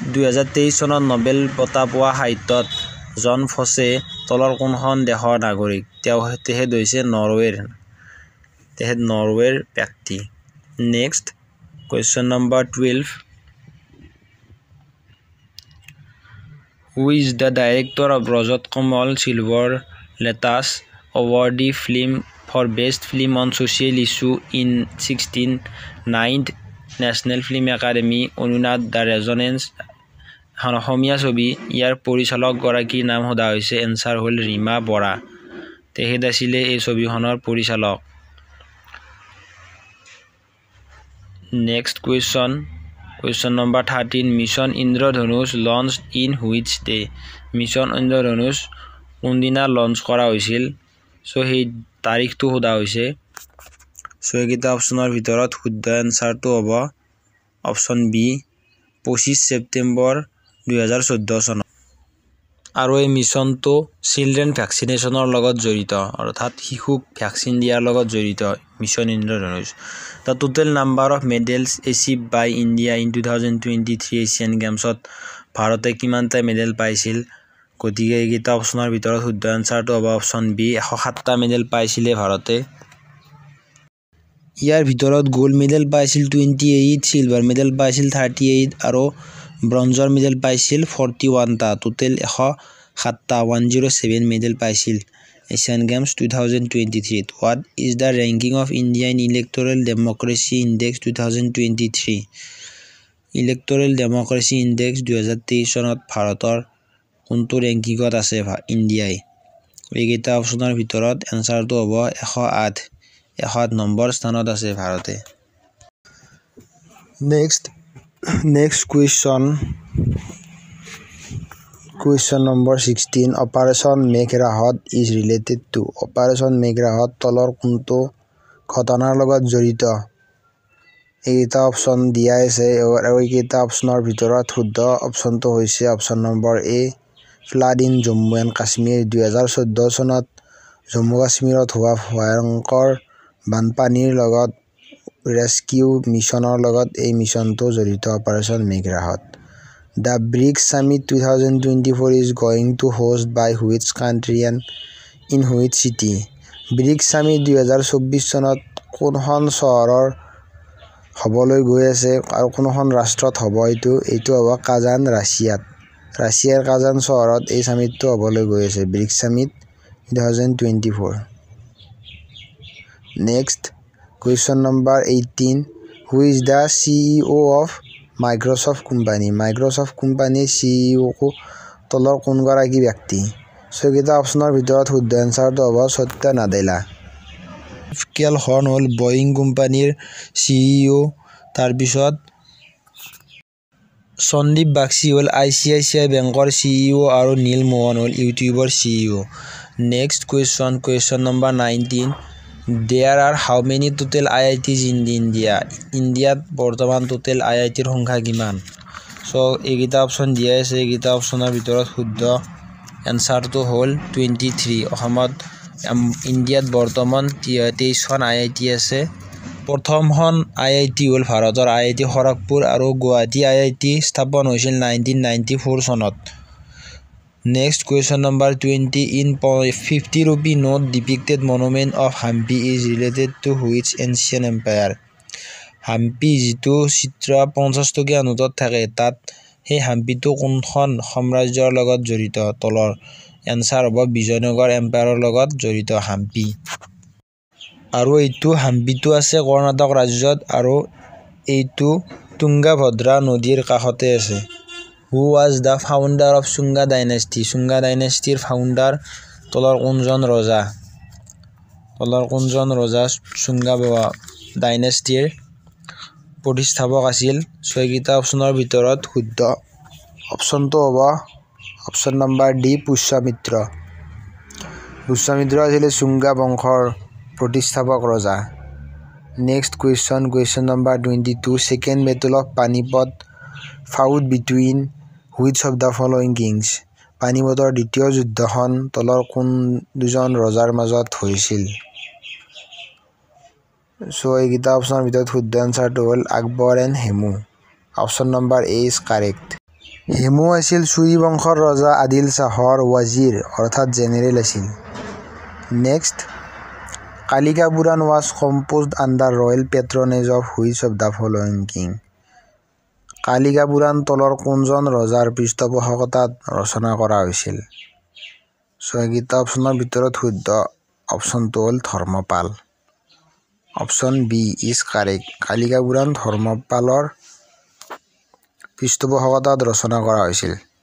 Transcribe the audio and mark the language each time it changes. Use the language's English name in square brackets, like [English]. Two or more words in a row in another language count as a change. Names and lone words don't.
[Assamese] 2023 চনত নোবেল বঁটা পোৱা সাহিত্যত জন ফছে তলৰ কোনখন দেশৰ নাগৰিক? তেখেত হৈছে নৰৱেৰ ব্যক্তি। [English] Next question number 12 Who is the director of Rajat Kamal Silver Lotus awardee film for best film on social issue in 69th National Film Academy [Assamese] অনুনাদ দ্য ৰেজনেন্স অসমীয়া ছবি ইয়াৰ পৰিচালক গৰাকীৰ নাম সোধা হৈছে এনসাৰ হ'ল ৰীমা বৰা তেখেত আছিলে এই ছবিখনৰ পৰিচালক [English] Next Question number 13 Mission Indradhanush launched in which day? [Assamese] Mission Indradhanush কোনদিনা লঞ্চ কৰা হৈছিল সো সেই তাৰিখটো সোধা হৈছে সো এইকেইটা অপচনৰ ভিতৰত শুদ্ধ এনসাৰটো হ'ব অপচন বি 25 ছেপ্টেম্বৰ 2014 চনত আৰু এই মিছনটো [English] children vaccination [Assamese] লগত জড়িত অৰ্থাৎ শিশুক ভ্যাকচিন দিয়াৰ লগত জড়িত মিছন ইন্দ্ৰধনুষ [English] The total number of medals achieved by India in 2023 [Assamese] Asian Gamesত ভাৰতে কিমানটা মেডেল পাইছিল গতিকে এইকেইটা অপচনৰ ভিতৰত শুদ্ধ এনসাৰটো হ'ব [English] option B [Assamese] 107টা মেডেল পাইছিলে ভাৰতে ইয়াৰ ভিতৰত [English] gold medal [Assamese] পাইছিল 28 [English] silver medal [Assamese] পাইছিল 38 আৰু [English] bronze medal [Assamese] পাইছিল 41টা টোটেল 107টা 107 মেডেল পাইছিল Asian Games 2023 [English] What is the ranking of India in Electoral Democracy Index 2023 [Assamese] Electoral Democracy Index 2023 চনত ভাৰতৰ কোনটো ৰেংকিংত আছে ইণ্ডিয়াই এইকেইটা অপচনৰ ভিতৰত এনসাৰটো হ'ব 108 নম্বৰ স্থানত আছে ভাৰতে [English] Next question number 16 Operation Meghrahot is related to Operation Meghrahot [Assamese] তলৰ কোনটো ঘটনাৰ লগত জড়িত এইটা অপচন দিয়া আছে আৰু এইটা অপচনৰ ভিতৰত শুদ্ধ অপচনটো হৈছে [English] option number A flood in Jammu and Kashmir [Assamese] 2014 চনত জম্মু কাশ্মীৰত হোৱা ভয়ংকৰ বানপানীৰ লগত [English] rescue mission [Assamese] লগত এই মিছনটো জড়িত অপাৰেশ্যন মেঘৰাহত [English] The BRICS Summit 2024 is going to host by which country and in which city? [Assamese] BRICS Summit 2024 চনত কোনখন চহৰৰ হ'বলৈ গৈ আছে আৰু কোনখন ৰাষ্ট্ৰত হ'ব এইটো হ'ব কাজান ৰাছিয়াৰ কাজান চহৰত এই সামিটটো হ'বলৈ গৈ আছে BRICS Summit 2024 [English] Next question number 18 Who is the CEO of Microsoft Company [Assamese] CEO কো তলৰ কোন গৰাকী ব্যক্তি সো এইটা অপচনৰ ভিতৰত শুদ্ধ এনসাৰটো হ'ব সত্য নাডেলা কেল হৰ্ন হ'ল বয়িং কোম্পানীৰ CEO তাৰ পিছত সন্দীপ বাগচি হ'ল ICICI বেংকৰ CEO আৰু নীল মোহন হ'ল ইউটিউবৰ CEO [English] Next question number 19 There are how many total IITs in India? [Assamese] Indiaত বৰ্তমান total IITৰ সংখ্যা কিমান? So এইকেইটা অপচন দিয়া আছে এইকেইটা অপচনৰ ভিতৰত শুদ্ধ এনসাৰটো হ'ল 23 অসমত ইণ্ডিয়াত বৰ্তমান 23খন IIT আছে প্ৰথমখন IIT হ'ল ভাৰতৰ IIT খড়গপুৰ আৰু গুৱাহাটী IIT স্থাপন হৈছিল 1994 চনত [English] Next question number 20 in 50 rupee note depicted monument of Hampi is related to which ancient empire [Assamese] Hampi যিটো চিত্ৰ 50 টকীয়া নোটত থাকে তাত সেই হাম্পিটো কোনখন সাম্ৰাজ্যৰ লগত জড়িত তলৰ এনসাৰ হ'ব বিজয়নগৰ এম্পায়াৰৰ লগত জড়িত হাম্পি আৰু এইটো হাম্পিটো আছে কৰ্ণাটক ৰাজ্যত আৰু এইটো তুংগাভদ্ৰা নদীৰ কাষতে আছে [English] Who was the founder of Shunga dynasty? [Assamese] Shunga dynasty founder তলৰ কোনজন ৰজা Shunga dynasty প্ৰতিষ্ঠাপক আছিল ছয়গিটা অপচনৰ ভিতৰত শুদ্ধ অপচনটো হ'ব [English] option number D [Assamese] পুষ্যমিত্ৰ আছিল Shunga বংশৰ প্ৰতিষ্ঠাপক ৰজা [English] Next question number 22 Second Battle of Panipat fought between which of the following kings [Assamese] পানিপতৰ দ্বিতীয় যুদ্ধখন তলৰ কোন দুজন ৰজাৰ মাজত হৈছিল সো এইকেইটা অপচনৰ ভিতৰত শুদ্ধ এনসাৰটো হ'ল আকবৰ এণ্ড হেমু [English] option number A is correct [Assamese] হেমু আছিল চুই বংশৰ ৰজা আদিল শ্বাহৰ ৱাজিৰ অৰ্থাৎ জেনেৰেল আছিল। [English] Next, Kalika Puran was composed under royal patronage of which of the following king. [Assamese] কালিকা পুৰাণ তলৰ কোনজন ৰজাৰ পৃষ্ঠপোষকতাত ৰচনা কৰা হৈছিল? চ' এইকেইটা অপশ্যনৰ ভিতৰত শুদ্ধ অপশ্যনটো হ'ল ধৰ্মপাল। [English] Option B is correct. [Assamese] কালিকা পুৰাণ ধৰ্মপালৰ পৃষ্ঠপোষকতাত ৰচনা কৰা হৈছিল।